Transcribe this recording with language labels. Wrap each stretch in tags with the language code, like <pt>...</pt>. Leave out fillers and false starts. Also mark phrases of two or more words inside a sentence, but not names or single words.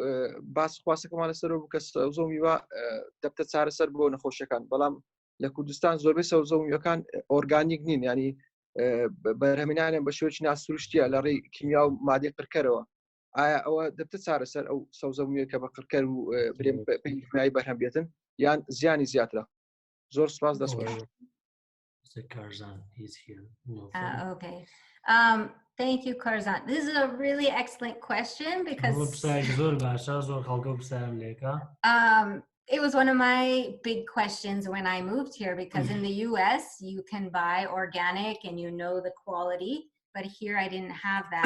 <ckb>باس خواسەکەمان لەسەرەوە بوو کە سەوزە و میوە دەبتە چارەسەر بۆ نەخۆشیەکان بەڵام لە کوردستان زۆربەی سەوزە و میوەکان ئۆرگانیک نین ینی بەرهەمێنانیان بە شێوەیەکی ناسروشتیە لە ڕێی کیمیا و مادەی قڕکەرەوە ئایا ئەوە دەبتە چارەسەر ئەو سەوزە و میوە کە بە قڕکەر و پێی بەرهەم بێتن یان زیانی زیاترە زۆر سوپاس دەست خۆش.</ckb> <en>Okay. Thank you, Karzan. This is a really excellent question because it was one of my big questions when I moved here because in the US you can buy organic and you know the quality, but here I didn't have that.</en>